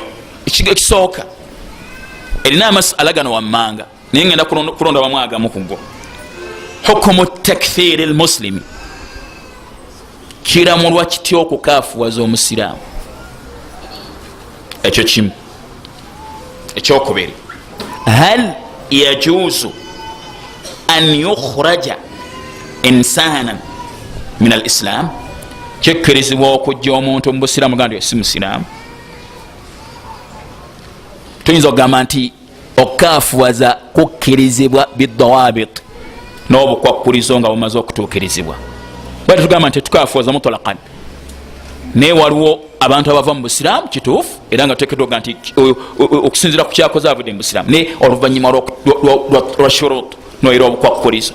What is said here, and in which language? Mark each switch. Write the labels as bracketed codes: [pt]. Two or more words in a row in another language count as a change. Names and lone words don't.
[lg] Ekisooka erina amasala gano wammanga naye ngenda kulonda wamu agamu ku go. [ar] حكم تكفير المسلم, [lg] kiramulwa kitya okukaafuwaza omusiraamu? Ekyo kimu. Ekyokubiri, [ar] هل يجوز أن يُخرَج إنسانًا من الإسلام, [lg] kikkirizibwa okujja omuntu mu busiraamu gandi si musiraamu? Tuyinza okugamba nti okukaafuwaza kukkirizibwa bidawabit, n'obukwakkulizo nga bumaze okutuukirizibwa. Bwete tugamba nti tukaafuwaza mutlaqan, naye waliwo abantu abava mu busiraamu kituufu, era nga tuteekeddwa nti okusinziira ku kyakoze avudde mu busiraamu, naye oluvannyuma lwa shurut noyira obukwakkulizo.